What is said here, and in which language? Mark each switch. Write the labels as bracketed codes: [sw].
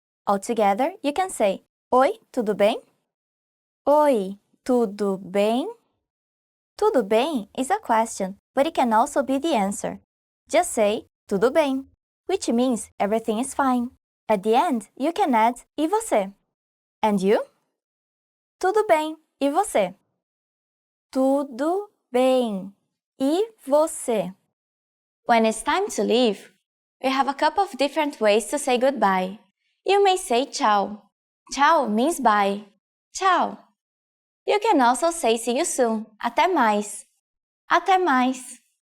[en] Altogether, you can say [pt] Oi, tudo bem? Oi, tudo bem? [en] Tudo bem is a question, but it can also be the answer. Just say tudo bem, which means everything is fine. At the end, you can add e você. And you? [pt] Tudo bem, e você? Tudo bem. E você? [en] When it's time to leave, we have a couple of different ways to say goodbye. You may say tchau. Tchau means bye. Tchau. You can also say see you soon. [pt] Até mais. Até mais.